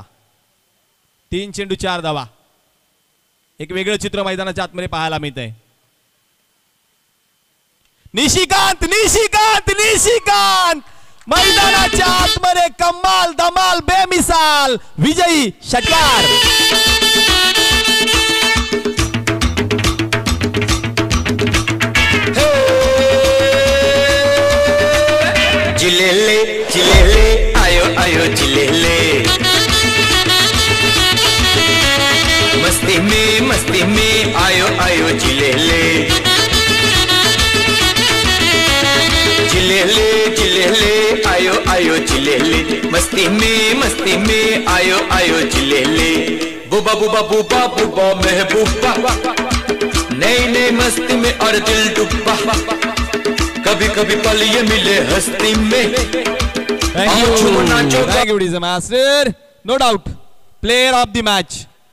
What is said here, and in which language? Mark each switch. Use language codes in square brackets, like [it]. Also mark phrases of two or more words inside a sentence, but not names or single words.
[mr] 3 चेंडू 4 धावा. एक वेगळं चित्र मैदानाच्या आतमध्ये पाहायला मिळतंय. निशिकांत निशिकांत निशिकांत मैदानाच्या आतमध्ये कमाल धमाल बेमिसाल विजयी षटकार. [hi] चिलेले चिलेले आयो आयो चिलेले. मस्ती में आयो आयो चिलेले. चिलेले चिलेले आयो आयो चिलेले. मस्ती में आयो आयो चिलेले. बुबा बुबा बुबा बुबा महबूबा, नई नई मस्ती में और दिल डूबा. कभी कभी पल ये मिले हस्ती में. [en] Thank you DJ master. No doubt player of the match